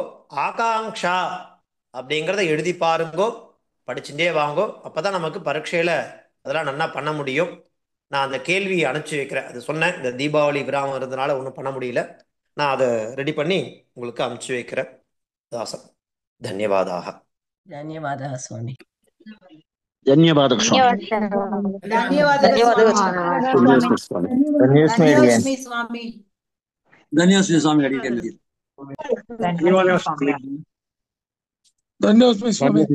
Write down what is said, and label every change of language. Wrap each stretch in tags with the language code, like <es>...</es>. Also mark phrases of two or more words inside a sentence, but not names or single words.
<ta>ஆகாங்ஷா அப்படிங்கிறத எழுதி பாருங்கோ, படிச்சுட்டே வாங்கோ. அப்போதான் நமக்கு பரீட்சையில் அதெல்லாம் நல்லா பண்ண முடியும். நான் அந்த கேள்வியை அனுப்பிச்சி வைக்கிறேன். அது சொன்னேன், இந்த தீபாவளி விராமம் இருந்தனால ஒன்றும் பண்ண முடியல. நான் அதை ரெடி பண்ணி உங்களுக்கு அனுப்பிச்சி வைக்கிறேன். தாசன் தன்யவாதாக.</ta> <kn>ಧನ್ಯವಾದ ಸ್ವಾಮಿ. ಧನ್ಯವಾದ ಸ್ವಾಮಿ. ಧನ್ಯವಾದ ಸ್ವಾಮಿ. ಅಡಿಯಲ್ಲಿ ಧನ್ಯವಾದ ಸ್ವಾಮಿ. ಧನ್ಯವಾದ ಸ್ವಾಮಿ.</kn>